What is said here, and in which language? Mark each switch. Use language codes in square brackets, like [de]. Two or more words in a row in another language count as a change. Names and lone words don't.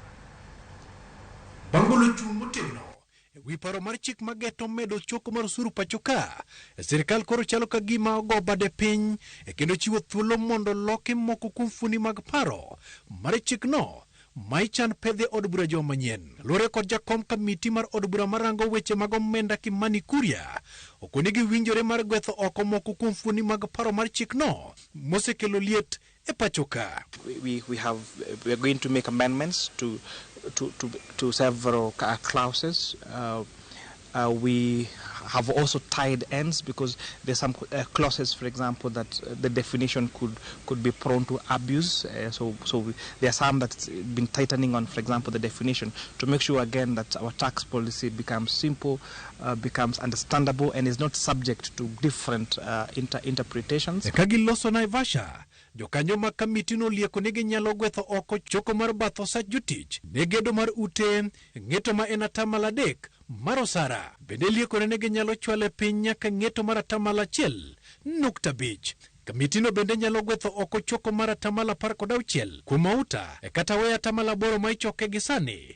[luo] Bangolo chung' motegno ewi paro mar chik mageto medo choko mar osuru pacho ka, sirikal koro chalo ka gima ogo bade piny e kendo chiwo thuolo mondo loki moko kuom fuoni mag paro mar chik no maichan pedhe od bura joma manyien. Lore kod jakom kamiti mar od bura marango weche mag omenda Kimani Kuria okoni gi winjore mar gwetho oko moko kuom fuoni mag paro mar chik no mosekelo liet e pacho ka. [en] We are going to make amendments to several clauses. We have also tied ends because there's some clauses, for example, that the definition could be prone to abuse. So there are some that's been tightening on, for example, the definition to make sure again that our tax policy becomes simple, becomes understandable, and is not subject to different interpretations. [luo] Kagiloso Naivasha jokanyo ma kamiti no lieko negi nyalo gwetho oko choko mar batho sa jotich ne gedo mar ute ng'eto ma en atamalo 3 mar osara. Bende lieko negi nyalo chwale piny nyaka ng'eto mar atamalo 1.5. Kamiti no bende nyalo gwetho oko choko mar atamalo 16 kuom mauta kata weyo atamalo 8 ma ichoke gi sani.